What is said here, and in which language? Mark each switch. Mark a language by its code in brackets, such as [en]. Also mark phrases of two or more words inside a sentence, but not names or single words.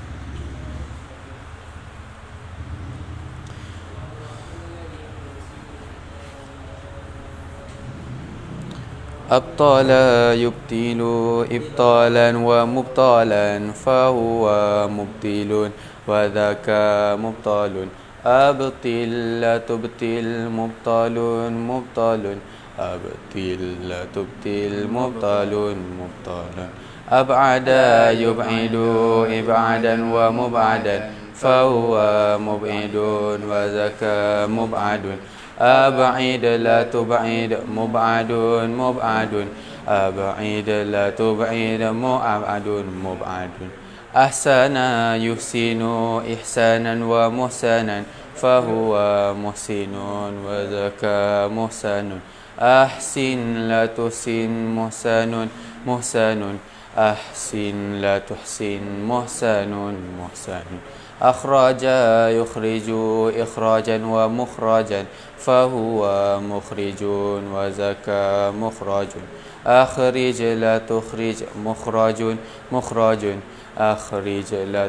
[ar] أبطلها يبطل إبطالا ومبطلا فهو مبطل وذاك مبطل. أبطل لا تبطل مبطل مبطل. أبطل لا تبطل مبطل مبطل. أبعد يبعد إبعادا ومبعدا فهو مبعد وذاك مبعد. أبعد لا تبعد مبعد مبعد. أبعد لا تبعد مبعد مبعد. أحسن يحسن إحسانا ومحسنا فهو محسن وذاك محسن. أحسن لا تحسن محسن محسن أحسن لا تحسن محسن محسن أخرج يخرج إخراجا ومخرجا فهو مخرج وزكى مخرج أخرج لا تخرج مخرج مخرج أخرج لا